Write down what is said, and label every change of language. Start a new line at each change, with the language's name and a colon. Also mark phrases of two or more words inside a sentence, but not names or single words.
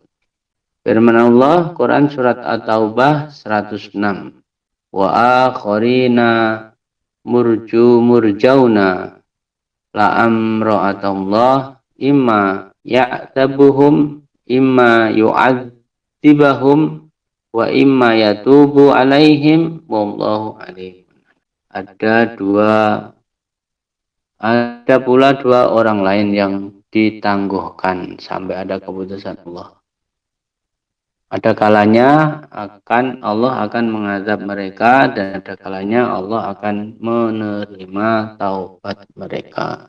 Indonesian: Firman Allah Quran surat At-Taubah 106.
Arabic: وآخرين مرجون لأمر الله إما يعذبهم إما يعذبهم وإما يتوب عليهم والله عليم.
Indonesian: Ada pula dua orang lain yang ditangguhkan sampai ada keputusan Allah. Ada kalanya Allah akan mengazab mereka dan ada kalanya Allah akan menerima taubat mereka.